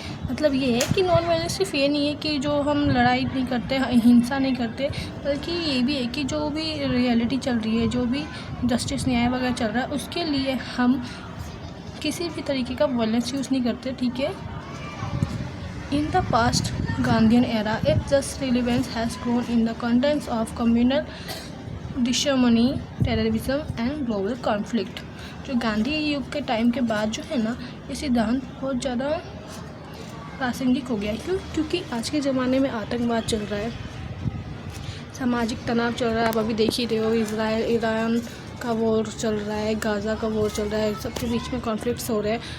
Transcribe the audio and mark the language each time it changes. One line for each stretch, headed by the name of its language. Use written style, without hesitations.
Hindi: मतलब ये है कि नॉन वायलेंस सिर्फ ये नहीं है कि जो हम लड़ाई नहीं करते, अहिंसा नहीं करते, बल्कि ये भी है कि जो भी रियलिटी चल रही है, जो भी जस्टिस न्याय वगैरह चल रहा है, उसके लिए हम किसी भी तरीके का वायलेंस यूज़ नहीं करते, ठीक है।
English: In the past Gandhian era, its just relevance has grown in the context of communal disharmony, terrorism and global conflict।
Hindi: जो गांधी युग के टाइम के बाद जो है ना, ये सिद्धांत बहुत ज़्यादा प्रासंगिक हो गया है। क्यों? क्योंकि आज के ज़माने में आतंकवाद चल रहा है, सामाजिक तनाव चल रहा है। आप अभी देख ही रहे हो, इजराइल ईरान का वॉर चल रहा है, गाज़ा का वॉर चल रहा है, सबके बीच में कॉन्फ्लिक्ट्स हो रहे हैं।